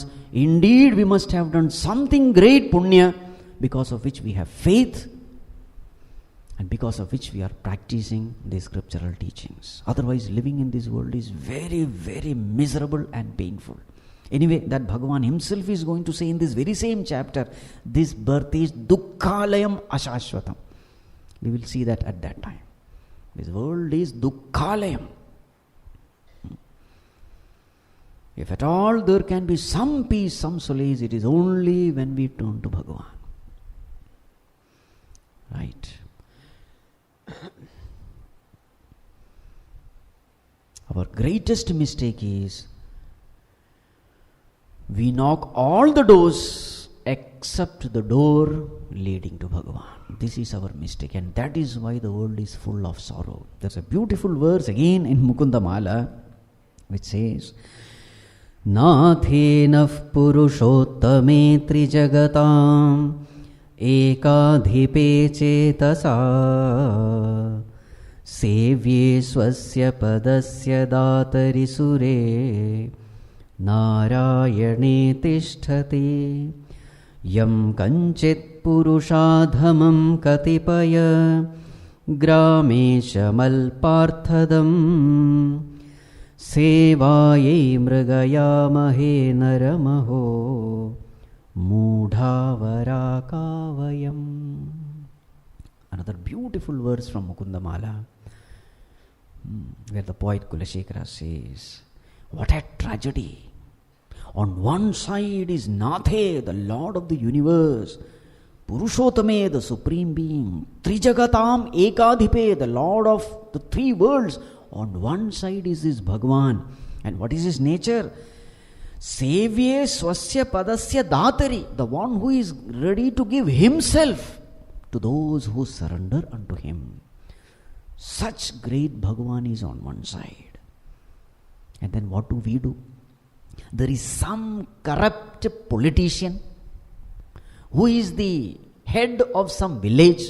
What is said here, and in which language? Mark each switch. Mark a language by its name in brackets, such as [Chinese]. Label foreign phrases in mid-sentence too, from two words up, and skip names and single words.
[English] Indeed, we must have done something great punya, because of which we have faith and because of which we are practicing the scriptural teachings. Otherwise, living in this world is very, very miserable and painful. Anyway, that Bhagavan himself is going to say in this very same chapter, this birth is [Sanskrit] दुःखालयम् अशाश्वतम्. [English] We will see that at that time. This world is dukkhalayam. If at all there can be some peace, some solace, it is only when we turn to Bhagavan. Right. Our greatest mistake is we knock all the doors except the door leading to Bhagavan. This is our mistake, and that is why the world is full of sorrow. There's a beautiful verse again in Mukunda Mala which says, [Sanskrit] नाथेनः पुरुषोत्तमे त्रिजगताम् एकाधिपे चेतसा सेव्ये स्वस्य पदस्य दातरि सुरे नारायणे तिष्ठति यं कञ्चित् पुरुषाधमं कतिपय ग्रामेशमल्पार्थदं सेवायै मृगयामहे नरमहो मूढवराकवयम्. [English] Another beautiful verse from Mukunda Mala, where the poet Kulashekara says, what a tragedy! On one side is Nathe, the Lord of the universe, Purushottame, the Supreme Being, [Sanskrit] त्रिजगताम् एकाधिपे, [English] the Lord of the three worlds. On one side is this Bhagavan. And what is his nature? [Sanskrit] सेव्ये स्वस्य पदस्य दातरि, [English] the one who is ready to give himself to those who surrender unto him. Such great Bhagavan is on one side. And then what do? There is some corrupt politician who is the head of some village.